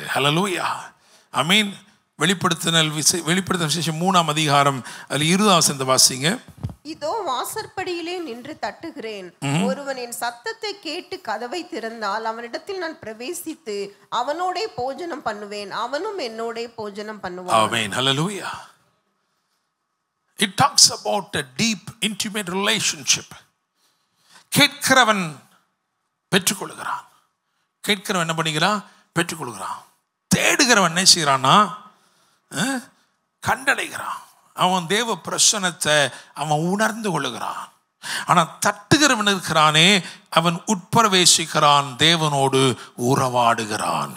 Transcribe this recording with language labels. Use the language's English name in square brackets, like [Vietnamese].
[Tamil] ஹல்லேலூயா, ஆமென். வெளிப்படுத்தின விசேஷம் 3ஆம் அதிகாரம் அதில் 20ஆம் வசனத்தை வாசிங்க. இதோ வாசற்படியிலே நின்று தட்டுகிறேன், ஒருவன் என் சத்தத்தை கேட்டு கதவை திறந்தால் அவனிடத்தில் நான் பிரவேசித்து அவனோடே போஜனம் பண்ணுவேன், அவனும் என்னோடே போஜனம் பண்ணுவான். ஆமென், ஹல்லேலூயா. [English] It talks about a deep intimate relationship. [Tamil] கேட்கிறவன் பெற்றுக்கொள்கிறான், கேட்கிறவன் என்ன பண்ணிக்கிறான், பெற்றுக்கொள்கிறான். தேடுகிறவன் என்ன செய்யறான்னா, கண்டடைகிறான். அவன் தேவ பிரசன்னத்தை அவன் உணர்ந்து கொள்ளுகிறான். ஆனால் தட்டுகிறவன் இருக்கிறானே, அவன் உட்பிரவேசிக்கிறான், தேவனோடு உறவாடுகிறான்.